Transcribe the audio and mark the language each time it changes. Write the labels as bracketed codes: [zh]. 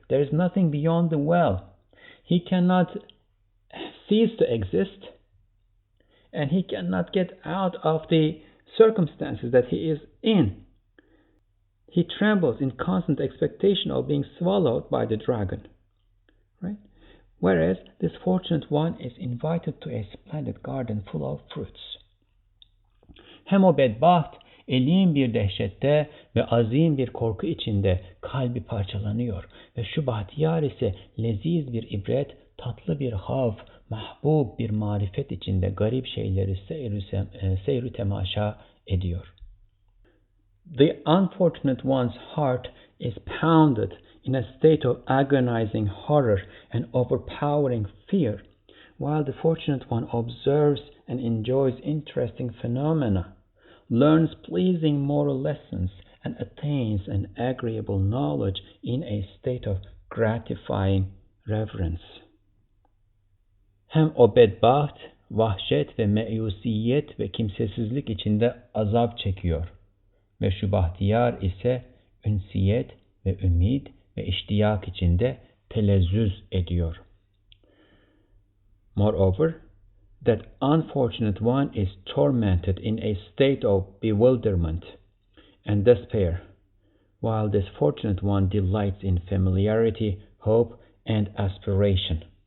[en] There is nothing beyond the well. He cannot cease to exist, and he cannot get out of the circumstances that he is in. He trembles in constant expectation of being swallowed by the dragon. Right? Whereas this fortunate one is invited to a splendid garden full of fruits. [tr] Hem o bedbaht elin bir dehşette ve azim bir korku içinde kalbi parçalanıyor ve şu bahtiyar ise leziz bir ibret, tatlı bir hav, mahbub bir marifet içinde garip şeyleri seyru temaşa ediyor. [en] The unfortunate one's heart is pounded in a state of agonizing horror and overpowering fear, while the fortunate one observes and enjoys interesting phenomena, learns pleasing moral lessons, and attains an agreeable knowledge in a state of gratifying reverence. [tr] Hem o bedbaht, vahşet ve meyusiyet ve kimsesizlik içinde azap çekiyor. Ve şu bahtiyar ise ünsiyet ve ümid ve iştiyak içinde telezzüz ediyor. [en] Moreover, that unfortunate one is tormented in a state of bewilderment and despair, while this fortunate one delights in familiarity, hope, and aspiration.